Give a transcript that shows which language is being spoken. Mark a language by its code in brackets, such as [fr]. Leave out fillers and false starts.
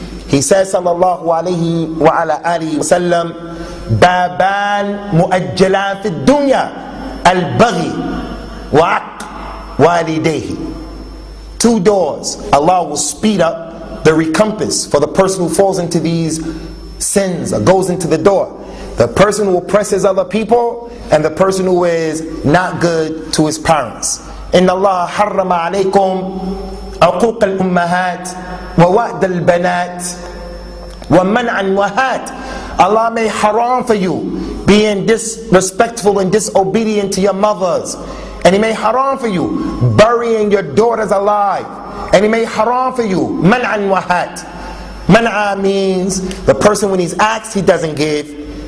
[en] He says [ar] sallallahu alayhi wa ala alihi wa sallam, بابان مؤجلان في الدنيا البغي وعق والديه. [en] Two doors. Allah will speed up the recompense for the person who falls into these sins or goes into the door. The person who oppresses other people and the person who is not good to his parents. [ar] إن الله حرم عليكم عقوق الأمهات ووأد البنات ومنع وهات. [en] Allah made haram for you being disrespectful and disobedient to your mothers. And He made haram for you burying your daughters alive. And He made haram for you man'an wahat. Man'a means the person when he's asked he doesn't give.